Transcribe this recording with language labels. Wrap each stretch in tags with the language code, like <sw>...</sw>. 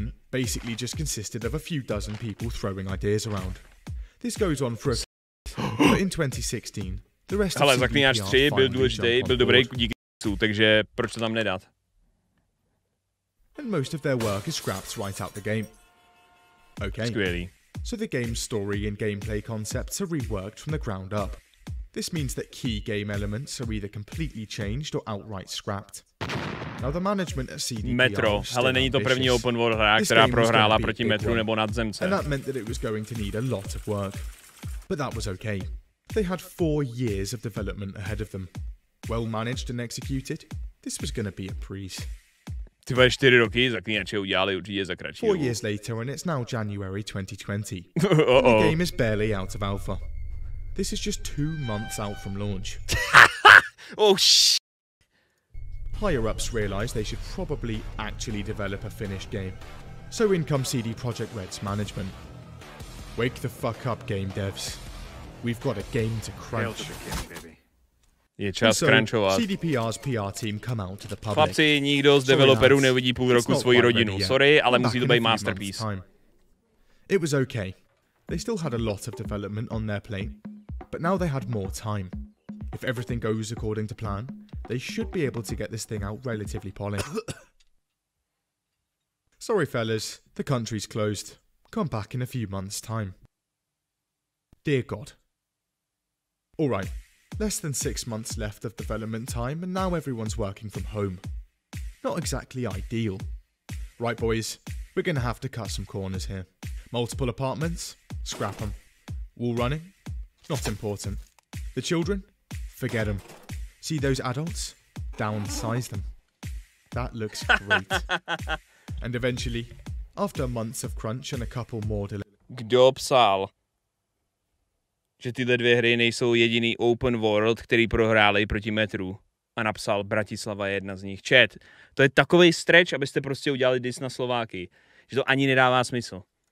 <en>Basically just consisted of a few dozen people throwing ideas around. This goes on for but in 2016, the rest of</en> <cs>Zaklínač 3 byl důležitý, byl dobrý díky takže proč to tam nedat?</cs> <en>And most of their work is scrapped right out the game. Okay.</en> <cs>Skvělý.</cs> <en>So the game's story and gameplay concepts are reworked from the ground up. This means that key game elements are either completely changed or outright scrapped. Now the management at CDPR</en> <cs>Metro, ale není to první open world hra, která prohrála proti Metru nebo Nadzemce.</cs> <en>And that meant that it was going to need a lot of work. But that was okay. They had 4 years of development ahead of them. Well managed and executed, this was going to be a breeze.</en> <cs>Ty vole 4 roky Zaklínače udělali určitě za kratší.</cs> <en>4 years later and it's now January 2020. And the game is barely out of alpha. This is just 2 months out from launch. Oh shit. Higher-ups realised they should probably actually develop a finished game. So in come CD Projekt Red's management. Wake the fuck up, game devs. We've got a game to crunch.</en> <cs>Je čas crunchovat.</cs> <en>CDPR's PR team come out to the public.</en> <cs>Chlapci, nikdo z developerů neuvidí půl roku svoji rodinu. Sorry, ale musí to být masterpiece.</cs> <en>It was okay. They still had a lot of development on their plate, but now they had more time. If everything goes according to plan, they should be able to get this thing out relatively polished. Sorry fellas, the country's closed. Come back in a few months' time. Dear God. Alright, less than 6 months left of development time and now everyone's working from home. Not exactly ideal. Right boys, we're gonna have to cut some corners here. Multiple apartments? Scrap them. Wall running? Not important. The children? Forget them. See those adults? Downsize them. That looks great. And eventually, after months of crunch and a couple more delays...</en> <cs>Kdo psal? že tyhle dvě hry nejsou jediný open world, který prohráli proti Metru. A napsal Bratislava je jedna z nich. Chat, to je takovej stretch, abyste prostě udělali dis na Slováky, že to ani nedává smysl.</cs>